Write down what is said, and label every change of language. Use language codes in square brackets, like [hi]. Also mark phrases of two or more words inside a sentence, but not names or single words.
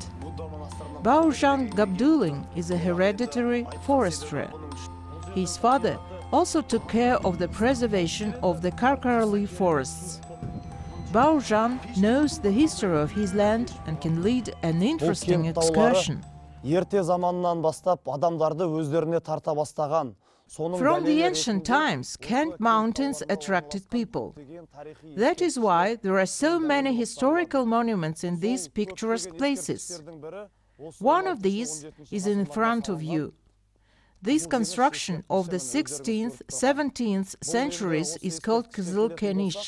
[en] Baujan Gabduling is a hereditary forester. His father also took care of the preservation of the KARKARALY forests. Baujan knows the history of his land and can lead an interesting excursion. [kk] Ерте заманнан бастап адамдарды өздеріне тарта бастаған. [en] From the ancient times, Kent Mountains attracted people. That is why there are so many historical monuments in these picturesque places. One of these is in front of you. This construction of the 16th, 17th centuries is called KYZYLKENISH.